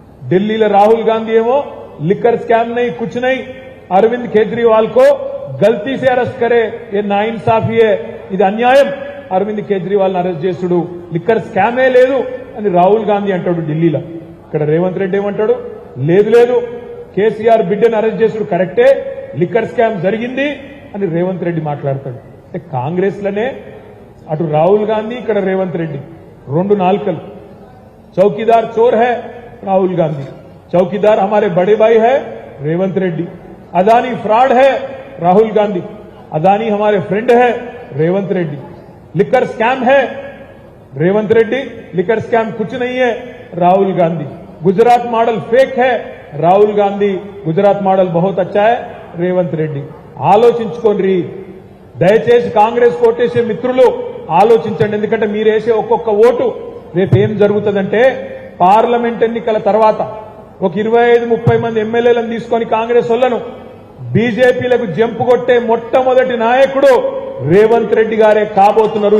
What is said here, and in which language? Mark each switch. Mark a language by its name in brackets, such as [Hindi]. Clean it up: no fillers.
[Telugu] ఢిల్లీలో రాహుల్ గాంధీ ఏమో liquor scam [Hindi] नहीं कुछ नहीं, [Telugu] అరవింద్ కేజ్రీవాల్ [Hindi] को गलती से अरेस्ट करे, ये नाइंसाफी है, [Telugu] ఇది అన్యాయం, అరవింద్ కేజ్రీవాల్ అరెస్ట్ చేసుడు, లిక్కర్ స్కామే లేదు అని రాహుల్ గాంధీ అంటాడు ఢిల్లీలో. ఇక్కడ రేవంత్ రెడ్డి ఏమంటాడు? లేదు లేదు, కేసీఆర్ బిడ్డను అరెస్ట్ చేసుడు కరెక్టే, లిక్కర్ స్కామ్ జరిగింది అని రేవంత్ రెడ్డి మాట్లాడతాడు. అంటే కాంగ్రెస్ లోనే అటు రాహుల్ గాంధీ, ఇక్కడ రేవంత్ రెడ్డి, రెండు నాలుకలు. [Hindi] चौकीदार चोर है राहुल गांधी, चौकीदार हमारे बड़े भाई है रेवंत रेड्डी, अदानी फ्रॉड है राहुल गांधी, अदानी हमारे फ्रेंड है रेवंत रेड्डी, लिकर स्कैम है रेवंत रेड्डी, लिकर स्कैम कुछ नहीं है राहुल गांधी, गुजरात मॉडल फेक है राहुल गांधी, गुजरात मॉडल बहुत अच्छा है రేవంత్ రెడ్డి. [Telugu] ఆలోచించుకోండి దయచేసి. కాంగ్రెస్ కోటేసే మిత్రులు ఆలోచించండి. ఎందుకంటే మీరు వేసే ఒక్కొక్క ఓటు రేపు ఏం జరుగుతుందంటే పార్లమెంట్ ఎన్నికల తర్వాత ఒక 25-30 మంది ఎమ్మెల్యేలను తీసుకొని కాంగ్రెస్ వాళ్ళను బీజేపీలకు జంపు కొట్టే మొట్టమొదటి నాయకుడు రేవంత్ రెడ్డి గారే కాబోతున్నారు.